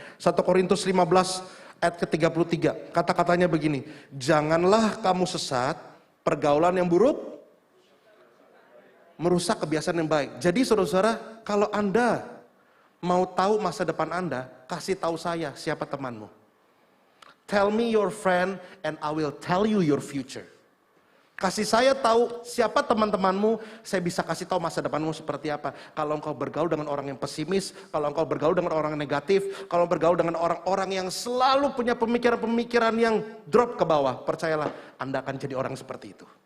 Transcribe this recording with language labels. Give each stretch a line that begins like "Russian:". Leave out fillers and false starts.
Indonesian: 1 Korintus 15 ayat ke-33, kata-katanya begini, janganlah kamu sesat, pergaulan yang buruk merusak kebiasaan yang baik. Jadi saudara-saudara, kalau Anda mau tahu masa depan Anda, kasih tahu saya siapa temanmu.
English: Tell me your friend and I will tell you your future.
Indonesian: Kasih saya tahu siapa teman-temanmu, saya bisa kasih tahu masa depanmu seperti apa. Kalau engkau bergaul dengan orang yang pesimis, kalau engkau bergaul dengan orang yang negatif, kalau bergaul dengan orang-orang yang selalu punya pemikiran-pemikiran yang drop ke bawah, percayalah Anda akan jadi orang seperti itu.